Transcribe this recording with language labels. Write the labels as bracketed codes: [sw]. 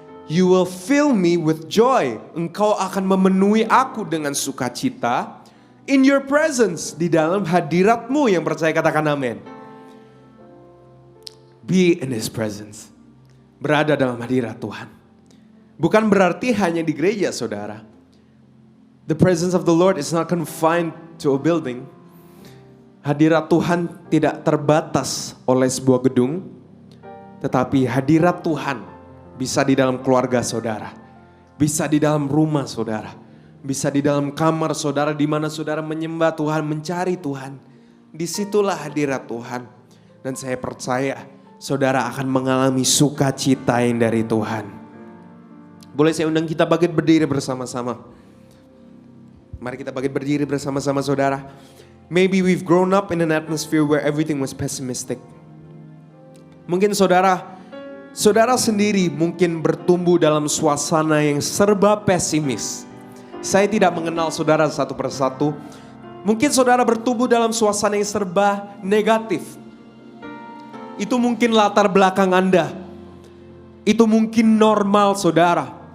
[en] You will fill me with joy. [id] Engkau akan memenuhi aku dengan sukacita. [en] In your presence, [id] di dalam hadiratmu. Yang percaya katakan amin. [en] Be in His presence. [id] Berada dalam hadirat Tuhan. Bukan berarti hanya di gereja, saudara. [en] The presence of the Lord is not confined to a building. [id] Hadirat Tuhan tidak terbatas oleh sebuah gedung. Tetapi hadirat Tuhan bisa di dalam keluarga saudara. Bisa di dalam rumah saudara. Bisa di dalam kamar saudara, di mana saudara menyembah Tuhan, mencari Tuhan. Disitulah hadirat Tuhan. Dan saya percaya saudara akan mengalami sukacita yang dari Tuhan. Boleh saya undang kita bangkit berdiri bersama-sama. Mari kita bangkit berdiri bersama-sama, saudara. [en] Maybe we've grown up in an atmosphere where everything was pessimistic. [id] Mungkin saudara sendiri mungkin bertumbuh dalam suasana yang serba pesimis. Saya tidak mengenal saudara satu persatu. Mungkin saudara bertumbuh dalam suasana yang serba negatif. Itu mungkin latar belakang Anda. Itu mungkin normal, saudara.